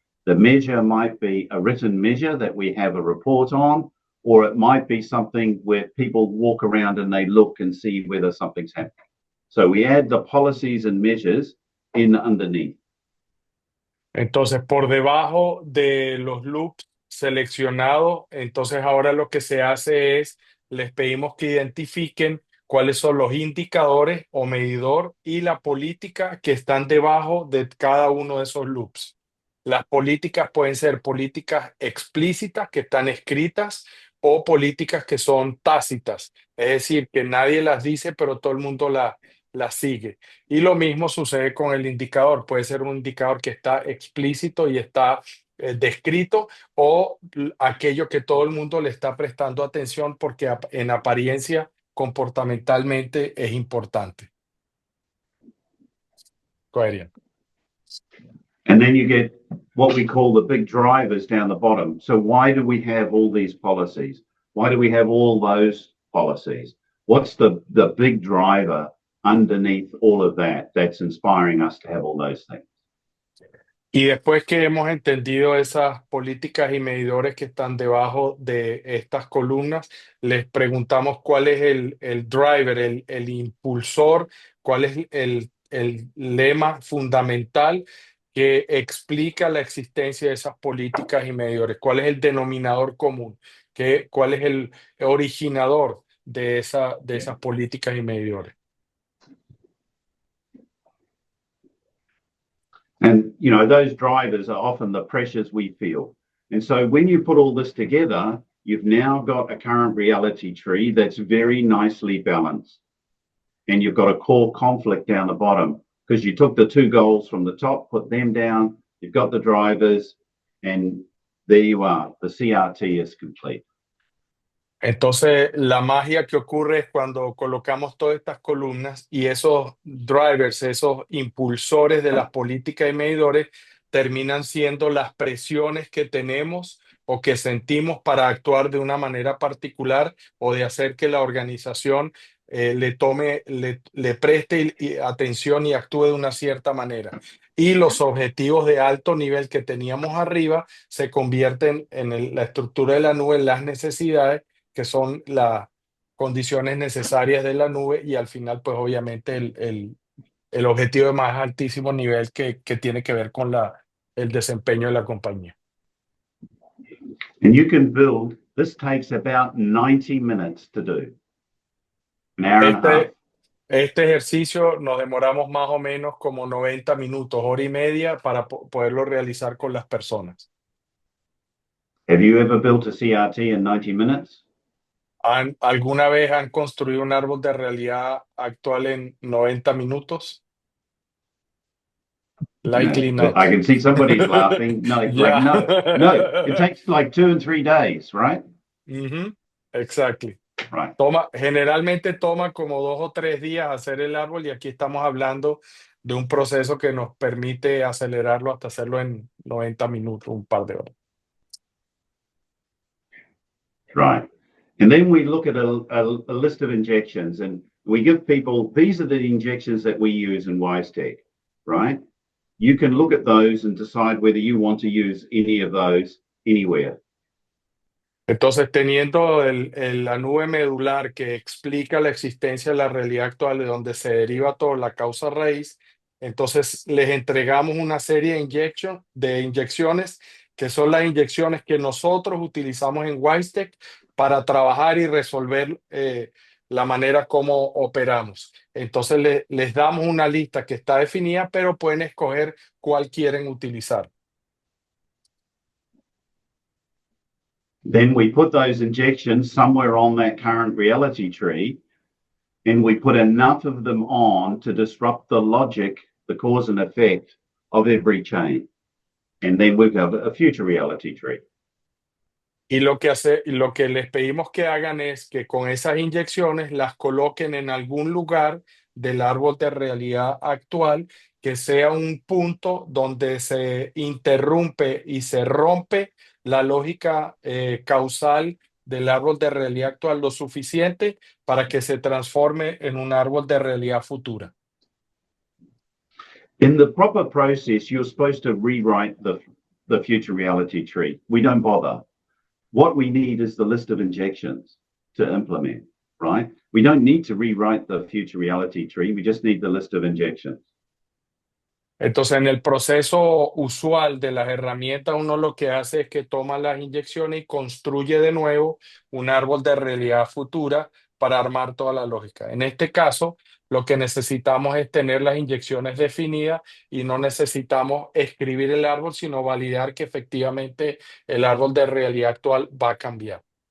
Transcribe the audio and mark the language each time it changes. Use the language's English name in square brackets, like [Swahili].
[English] The measure might be a written measure that we have a report on, or it might be something where people walk around and they look and see whether something's happening. So we add the policies and measures in underneath. [Spanish] Entonces, por debajo de los loops seleccionados, entonces ahora lo que se hace es, les pedimos que identifiquen cuáles son los indicadores o medidor y la política que están debajo de cada uno de esos loops. Las políticas pueden ser políticas explícitas que están escritas o políticas que son tácitas, es decir, que nadie las dice, pero todo el mundo la sigue. Y lo mismo sucede con el indicador. Puede ser un indicador que está explícito y está descrito, o aquello que todo el mundo le está prestando atención porque en apariencia comportamentalmente es importante. [English] Go ahead, Ian. And then you get what we call the big drivers down the bottom. So why do we have all these policies? Why do we have all those policies? What's the big driver underneath all of that that's inspiring us to have all those things? [Spanish] Y después que hemos entendido esas políticas y medidores que están debajo de estas columnas, les preguntamos cuál es el driver, el impulsor, cuál es el lema fundamental que explica la existencia de esas políticas y medidores, cuál es el denominador común, cuál es el originador de esas políticas y medidores. [English] And, you know, those drivers are often the pressures we feel. And so when you put all this together, you've now got a current reality tree that's very nicely balanced. And you've got a core conflict down the bottom because you took the 2 goals from the top, put them down, you've got the drivers, and there you are. The CRT is complete. [Spanish] Entonces, la magia que ocurre es cuando colocamos todas estas columnas y esos drivers, esos impulsores de las políticas y medidores, terminan siendo las presiones que tenemos o que sentimos para actuar de una manera particular o de hacer que la organización le preste atención y actúe de una cierta manera. Y los objetivos de alto nivel que teníamos arriba se convierten en la estructura de la nube, en las necesidades que son las condiciones necesarias de la nube y al final, pues obviamente el objetivo de más altísimo nivel que tiene que ver con el desempeño de la compañía. [English] And you can build, this takes about 90 minutes to do. An hour and a half. [Spanish] Este ejercicio nos demoramos más o menos como 90 minutos, hora y media, para poderlo realizar con las personas. [English] Have you ever built a CRT in 90 minutes? [Spanish] ¿Alguna vez han construido un árbol de realidad actual en 90 minutos? [English] Likely No. not. I can see somebody's laughing. No, it's Yeah. like, no. It takes like 2 and 3 days, right? Exactly. Right. [Spanish] Generalmente toma como 2 o 3 días hacer el árbol y aquí estamos hablando de un proceso que nos permite acelerarlo hasta hacerlo en 90 minutos, un par de horas. [English] Right. And then we look at a list of injections and we give people, these are the injections that we use in WiseTech, right? You can look at those and decide whether you want to use any of those anywhere. [Spanish] Entonces, teniendo la nube medular que explica la existencia de la realidad actual de donde se deriva toda la causa raíz, entonces les entregamos una serie de inyecciones que son las inyecciones que nosotros utilizamos en WiseTech para trabajar y resolver la manera como operamos. Entonces les damos una lista que está definida, pero pueden escoger cuál quieren utilizar. [English] Then we put those injections somewhere on that current reality tree, and we put enough of them on to disrupt the logic, the cause and effect of every chain. And then we've got a future reality tree. [Spanish] Y lo que les pedimos que hagan es que con esas inyecciones las coloquen en algún lugar del árbol de realidad actual que sea un punto donde se interrumpe y se rompe la lógica causal del árbol de realidad actual lo suficiente para que se transforme en un árbol de realidad futura. [English] In the proper process, you're supposed to rewrite the future reality tree. We don't bother. What we need is the list of injections to implement, right? We don't need to rewrite the future reality tree. We just need the list of injections. [Spanish] Entonces, en el proceso usual de las herramientas, uno lo que hace es que toma las inyecciones y construye de nuevo un árbol de realidad futura para armar toda la lógica. En este caso, lo que necesitamos es tener las inyecciones definidas y no necesitamos escribir el árbol, sino validar que efectivamente el árbol de realidad actual va a cambiar.